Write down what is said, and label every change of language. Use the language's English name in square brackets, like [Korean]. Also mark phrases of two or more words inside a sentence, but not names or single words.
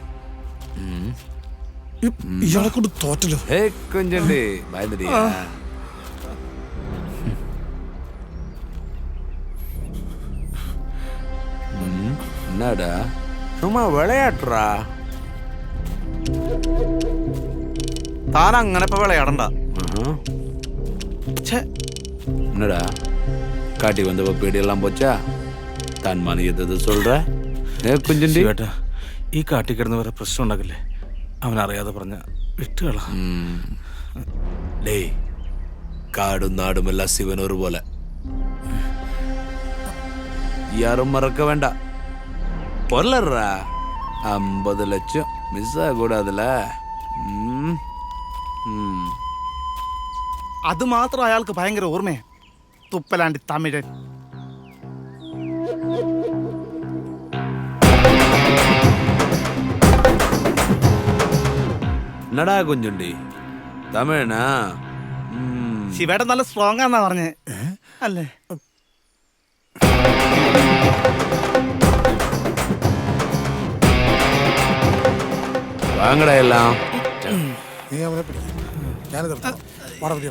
[Malayalam] ഇയാളെ കൊണ്ട് തോറ്റല്ലോ. [Tamil] கொஞ்சண்டு பயந்துட்டியா? என்னடா சும்மா விளையாடுறா? [Malayalam] താൻ അങ്ങനെ ഇപ്പൊ വിളയാടണ്ട. [Tamil] என்னடா காட்டி வந்தப்ப பேடி எல்லாம் போச்சா? தான் மணி எது சொல்ற? கொஞ்சண்டு [Malayalam] ഏട്ടാ, ഈ കാട്ടിൽ കിടന്ന് വേറെ പ്രശ്നം ഉണ്ടാക്കില്ലേ? അവനറിയാതെ പറഞ്ഞ വിട്ടുകള. [Tamil] டேய் காடும் நாடும் எல்லாம் சிவன் ஒரு போல, யாரும் மறக்க வேண்டாம். பொருளா 50 லட்சம் மிஸ் ஆகக்கூடாதுல. [Malayalam] അത് മാത്രം അയാൾക്ക് ഭയങ്കര ഓർമ്മയാ. തുപ്പലാണ്ടി തമിഴൻ. [Tamil] என்னடா கொஞ்சண்டி தமிழனா? [Malayalam] ശിവേട്ടൻ നല്ല സ്ട്രോങ് ആന്നാ പറഞ്ഞേ അല്ലേ? [Tamil] வாங்கடா எல்லாம். [Malayalam] നീ അവനെ പിടിക്കും. ഞാനിത് എടുത്തോളാം. വാടാ പിടിയെടാ.